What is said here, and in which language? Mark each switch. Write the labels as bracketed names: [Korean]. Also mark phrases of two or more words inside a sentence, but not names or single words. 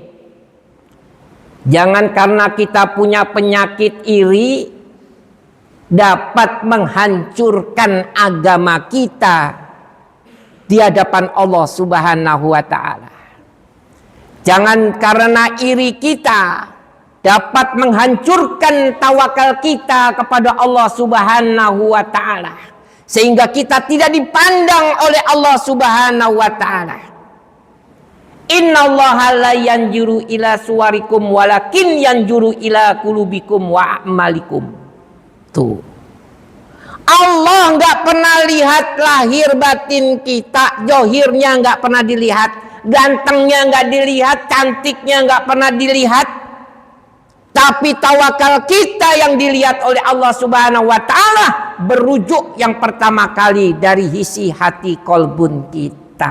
[Indonesian] Jangan karena kita punya penyakit iri dapat menghancurkan agama kita di hadapan Allah [Arabic] سبحانه وتعالى. [Indonesian] Jangan karena iri kita dapat menghancurkan tawakal kita kepada Allah [Arabic] سبحانه وتعالى, [Indonesian] sehingga kita tidak dipandang oleh Allah [Arabic] سبحانه وتعالى. إن الله لا ينظر إلى صوركم ولكن ينظر إلى قلوبكم وأعمالكم. [Indonesian] Tuh. Allah nggak pernah lihat lahir batin kita, johirnya nggak pernah dilihat, gantengnya nggak dilihat, cantiknya nggak pernah dilihat. Tapi tawakal kita yang dilihat oleh Allah [Arabic] سبحانه وتعالى [Indonesian] berujuk yang pertama kali dari isi hati kolbun kita.